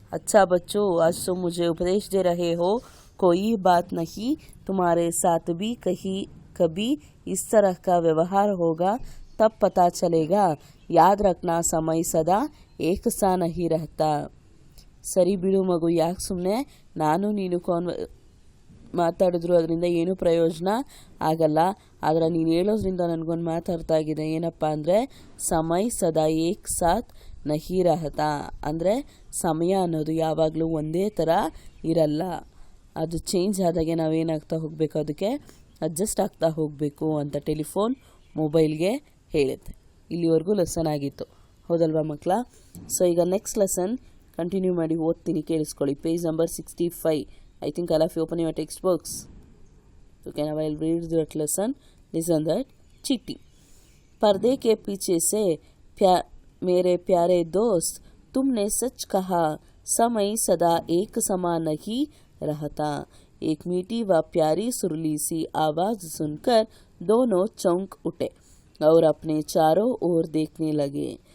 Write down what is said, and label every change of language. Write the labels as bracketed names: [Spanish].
[Hindi] अच्छा बच्चों, आज तो मुझे उपदेश दे रहे हो, कोई बात नहीं, तुम्हारे साथ भी कभी इस तरह का व्यवहार होगा, तब पता चलेगा. याद रखना, समय सदा एक सा नहीं रहता. [Kannada] ಸರಿ ಬಿಡು ಮಗು, ಯಾಕೆ ಸುಮ್ಮನೆ ನಾನು ನೀನು ಮಾತಾಡಿದ್ರು ಅದರಿಂದ ಏನೂ ಪ್ರಯೋಜನ ಆಗಲ್ಲ. ಆದರೆ ನೀನು ಹೇಳೋದ್ರಿಂದ ನನಗೊಂದು ಮಾತಾಡ್ತಾ ಆಗಿದೆ. ಏನಪ್ಪ ಅಂದರೆ, [Hindi] ಸಮಯ ಸದಾ ಏಕ್ ಸಾಥ್ ನಹಿ ರಹತಾ, [Kannada] ಅಂದರೆ ಸಮಯ ಅನ್ನೋದು ಯಾವಾಗಲೂ ಒಂದೇ ಥರ ಇರಲ್ಲ, ಅದು ಚೇಂಜ್ ಆದಾಗೆ ನಾವೇನಾಗ್ತಾ ಹೋಗಬೇಕು, ಅದಕ್ಕೆ ಅಡ್ಜಸ್ಟ್ ಆಗ್ತಾ ಹೋಗಬೇಕು ಅಂತ ಟೆಲಿಫೋನ್ ಮೊಬೈಲ್ಗೆ ಹೇಳುತ್ತೆ. ಇಲ್ಲಿವರೆಗೂ ಲೆಸನ್ ಆಗಿತ್ತು, ಹೌದಲ್ವಾ ಮಕ್ಕಳ? ಸೊ ಈಗ ನೆಕ್ಸ್ಟ್ ಲೆಸನ್ ಕಂಟಿನ್ಯೂ ಮಾಡಿ ಓದ್ತೀನಿ, ಕೇಳಿಸ್ಕೊಳ್ಳಿ. Page number 65. [English] I think all of you open your textbooks. Okay, now I'll read that lesson. Listen that. चीटी. [Hindi] पर्दे के पीछे से मेरे प्यारे दोस्त, तुमने सच कहा, समय सदा एक समान नहीं रहता. एक मीठी व प्यारी सुरीली सी आवाज सुनकर दोनों चौंक उठे और अपने चारों ओर देखने लगे.